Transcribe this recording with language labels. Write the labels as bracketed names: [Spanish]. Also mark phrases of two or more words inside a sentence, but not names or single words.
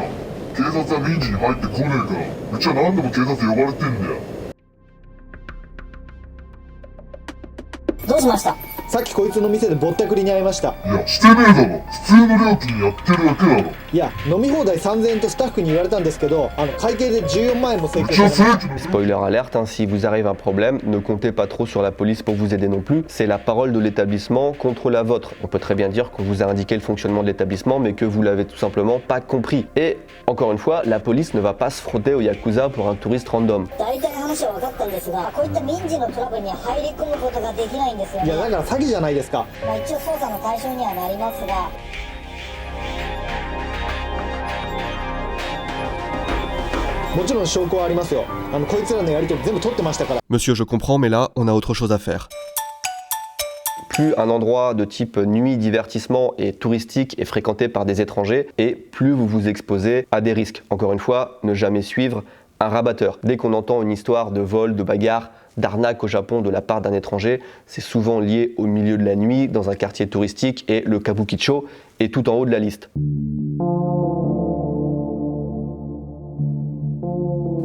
[Japanese] 警察は民事に入ってこねえから。うちは何度も警察呼ばれてんだよ。どうしました？さっきこいつの店でぼったくりに会いました。いやしてねえだろ。普通の料金やってるだけだろ。いや、飲み放題3000円とスタッフに言われたんですけど、会計で14万円も請求されました。 [French] Spoiler alerte, si vous arrive un problème, ne comptez pas trop sur la police pour vous aider non plus. C'est la parole de l'établissement contre la vôtre. On peut très bien dire qu'on vous a indiqué le fonctionnement de l'établissement, mais que vous l'avez tout simplement pas compris. Et encore une fois, la police ne va pas se frotter au Yakuza pour un touriste random. [Japanese] いや、だから詐欺じゃないですか。一応捜査の対象にはなりますが。もちろん証拠はありますよ。こいつらのやり取り全部取ってましたから。 [French] Monsieur, je comprends, mais là, on a autre chose à faire. Plus un endroit de type nuit, divertissement et touristique est fréquenté par des étrangers, et plus vous vous exposez à des risques. Encore une fois, ne jamais suivre un rabatteur. Dès qu'on entend une histoire de vol, de bagarre, d'arnaque au Japon de la part d'un étranger, c'est souvent lié au milieu de la nuit, dans un quartier touristique, et le Kabukicho est tout en haut de la liste.